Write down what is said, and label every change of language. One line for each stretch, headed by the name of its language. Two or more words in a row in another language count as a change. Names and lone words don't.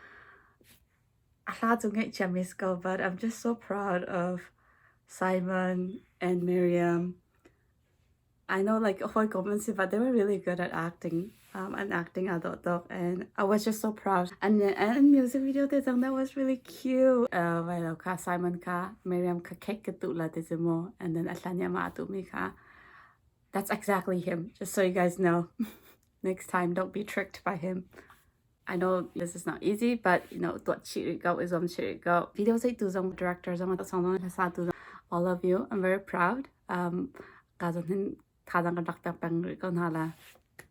English: But I'm just so proud of Simon and Miriam. I know like but they were really good at acting and acting and I was just so proud. And music video that was really cute. Well ka Simon ka Miriam ka cake la mo and then Atlanya ma mi ka. That's exactly him, just so you guys know. Next time, don't be tricked by him. I know this is not easy, but you know, video directors, all of you. I'm very proud.